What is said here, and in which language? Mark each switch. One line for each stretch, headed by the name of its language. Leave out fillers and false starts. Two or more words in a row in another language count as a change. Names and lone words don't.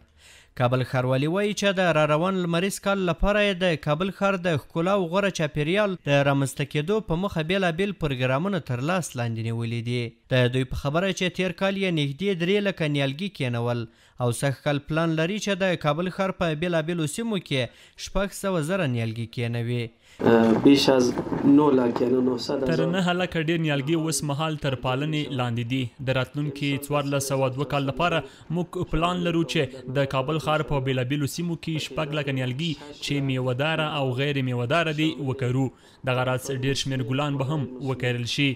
Pashto: کابل ښاروالي وایي چې د راروان لمریز کال لپاره یې د کابل ښار د ښکلا او غوره چاپیریال د رامنځته کېدو په موخه بېلابېل پروګرامونه تر لاس لاندې نیولي دي. د دوی په خبره چې تیر کال یې نږدې 3 لکه نیالګي کینول او سږ کال پلان لري چې د کابل ښار په بېلابېلو سیمو کې 600,000 نیالګي کینوي.
Persian: بیش از 9 لک یعنی 900
Pashto: تر 9 لکه ډیر نیالګي اوس مهال تر پالنې لاندې دي. د راتلونکي 1402 کال لپاره موږ پلان لرو چې د کابل ښار په بېلابېلو سیمو کې 6 لکه نیالګي چې میوهداره او غیر میوهداره دي وکرو. دغه راز ډیر شمېر ګلان به هم وکرل شي.